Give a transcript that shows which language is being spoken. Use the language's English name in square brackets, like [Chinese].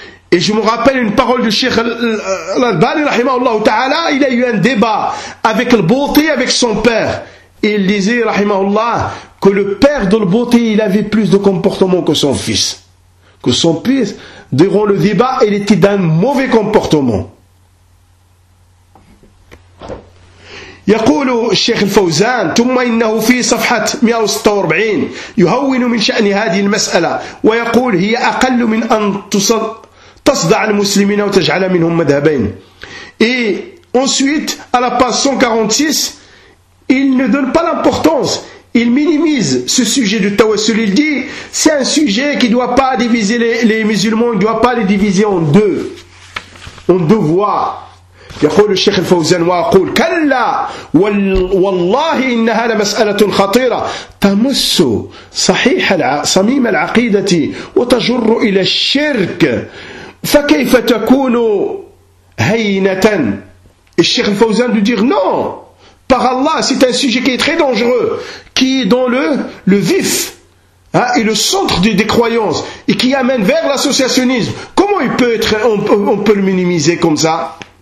[French] Et je me rappelle une parole du Cheikh Al-Albani, rahimahullah ta'ala, il a eu un débat avec le Bouti, avec son père. Et il disait, rahimahullah, que le père de le Bouti, il avait plus de comportement que son fils. Que son fils, durant le débat, il était d'un mauvais comportement. [Arabic] يقول الشيخ الفوزان ثم إنه في صفحة 146 يهون من شأن هذه المسألة ويقول هي أقل من أن تصدع المسلمين وتجعل منهم مذهبين. Et [French] Ensuite, à la page 146, il ne donne pas l'importance, il minimise ce sujet du tawassul. Il dit, c'est un sujet qui ne doit pas diviser les musulmans, il ne doit pas les diviser en deux. En deux voies. [Arabic] يقول الشيخ الفوزان وأقول كلا والله إنها لمسألة خطيرة تمس صحيح صميم العقيدة وتجر إلى الشرك فكيف تكون هينة. [French] الشيخ الفوزان لو دير نو par Allah c'est un sujet qui est très dangereux qui est dans le vif et le centre des croyances et qui amène vers l'associationnisme. Comment il peut être on peut le minimiser comme ça.